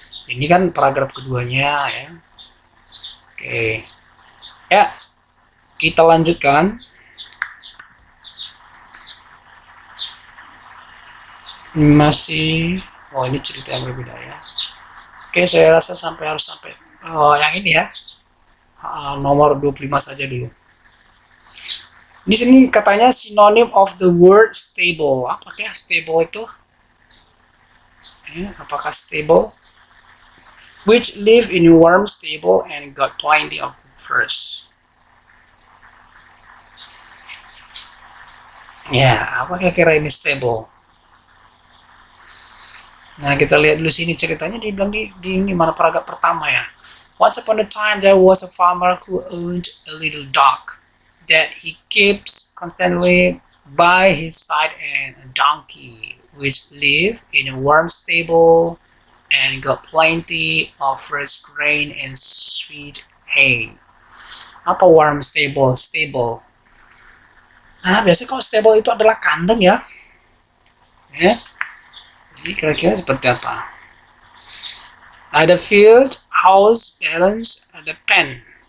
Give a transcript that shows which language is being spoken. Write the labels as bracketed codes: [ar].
[id] Ini kan paragraf keduanya ya. Oke ya, kita lanjutkan. Masih ini cerita yang berbeda ya. Oke, saya rasa harus sampai yang ini ya, nomor 25 saja dulu. Di sini katanya [en] synonym of the word stable. [id] Apakah stable itu? Apakah stable? [en] Which live in a warm stable and got plenty of furs. [id] Ya, apa kira-kira ini stable? Nah, kita lihat dulu sini ceritanya dia bilang di ini mana paragraf pertama ya. [en] Once upon a time there was a farmer who owned a little dog that he keeps constantly by his side and a donkey which lived in a warm stable and got plenty of fresh grain and sweet hay. [id] Apa [en] warm stable? Stable. [id] Nah, biasanya kalau stable itu adalah kandang ya. Ya. Jadi kira-kira seperti apa? Ada [en] field, house, balance, [id] ada pen.